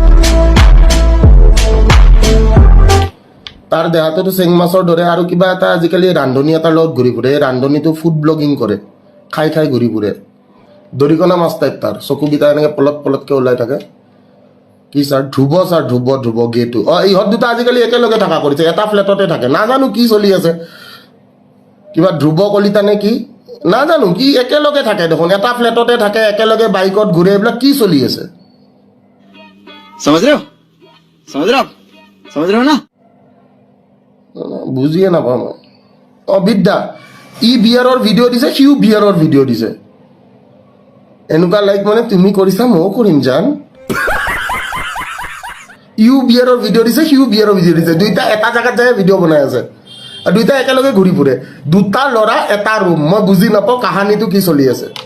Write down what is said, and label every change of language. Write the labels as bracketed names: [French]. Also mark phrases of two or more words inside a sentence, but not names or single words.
[Assamese] তাৰ দেহাটোতো চেং মাছৰ দৰে আৰু কিবা এটা আজিকালি ৰান্ধনি এটাৰ লগত ঘূৰি ফুৰে এই ৰান্ধনিটো [English] food blogging [Assamese] কৰে খাই ঘূৰি ফুৰে দৰিকণা মাছ টাইপ তাৰ চকুকেইটা এনেকৈ পলতকৈ ওলাই থাকে কি ছাৰ ধ্ৰুৱ গেটো ইহঁত দুটা আজিকালি একেলগে থকা কৰিছে এটা ফ্লেটতে থাকে নাজানো কি চলি আছে কিবা ধ্ৰুৱ কলিতা নে কি নাজানো কি একেলগে থাকে দেখোন এটা ফ্লেটতে থাকে একেলগে বাইকত ঘূৰে এইবিলাক কি চলি আছে [Hindi] समझ रहे हो ना [Assamese] বুজিয়ে নাপাওঁ মই বিদ্যা ই বিয়াৰৰ ভিডিঅ' দিছে সিও বিয়াৰৰ ভিডিঅ' দিছে এনেকুৱা লাইক মানে তুমি কৰিছা ময়ো কৰিম জান ইউ বিয়াৰৰ ভিডিঅ' দিছে সিও বিয়াৰৰ ভিডিঅ' দিছে দুইটা এটা জেগাত যায় ভিডিঅ' বনাই আছে আৰু দুইটা একেলগে ঘূৰি ফুৰে দুটা ল'ৰা এটা ৰুম মই বুজি নাপাওঁ কাহানীটো কি চলি আছে